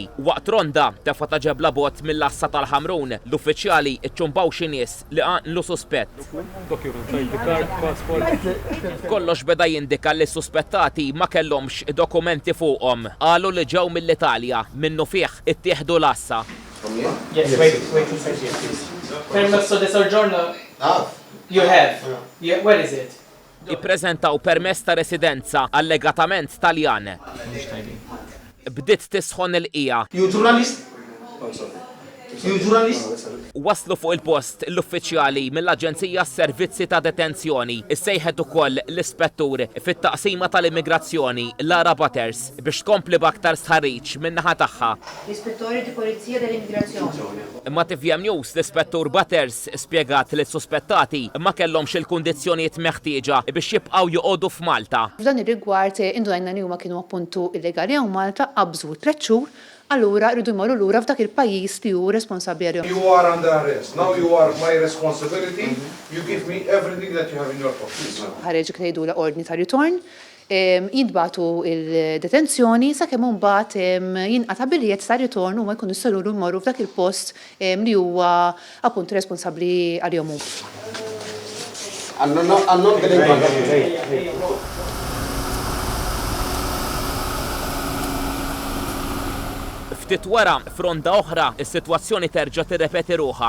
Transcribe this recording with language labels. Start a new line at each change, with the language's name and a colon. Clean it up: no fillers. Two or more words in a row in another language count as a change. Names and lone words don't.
Maltese: Waqt ronda tefa' ta' ġebla bot mill-Assa tal-Ħamrun, l-uffiċjali ċċumbaw xi nies li għanqlu suspett. Kollox beda jindika li suspettati ma kellhomx dokumenti fuqhom. Qalu li ġew mill-Italja minnu fih ittieħdu l-Assa.
English: Yes, wait a second, please.
Italian: Permesso di soggiorno?
English: You have? Yeah, where is it?
Maltese: Ippreżentaw permess ta' residenza allegatament Taljan. Bdiet tisħon il-qija.
English: You journalist? You journalist?
Maltese: Waslu fuq il-post l-uffiċjali mill-Aġenzija Servizzi ta' Detenzjoni issejħet ukoll l-ispettur fit-taqsima tal-immigrazzjoni Lara Butters biex tkompli b'aktar sħarriġ min-naħa tagħha. L-Ispettori di Polizija dell-Immigrazzjoni. Imma TVM News l-ispettur Butters spjegat li s-suspettati ma kellhomx il-kundizzjonijiet meħtieġa biex jibqgħu joqogħdu f'Malta. F'dan ir-rigward indunajna li huma kienu appuntu illegali hawn Malta qabżu 3 xhur. Allura rridu jmorru lura f'dak il-pajjiż li hu responsabbli għalihom.
English: You are under arrest. Now you are my responsibility. You give me everything that you have in your pocket.
Maltese: Ħareġ jgħidu la ordni ta' ritorn, jintbagħtu il-detenzjoni sakemm mbagħad jinqata' biljett ta' ritorn huma jkunu jistgħu jmorru f'dak il-post li huwa appunt responsabbli għalihom. Ftit wara fronda oħra is-sitwazzjoni terġa' tirrepeti ruħha.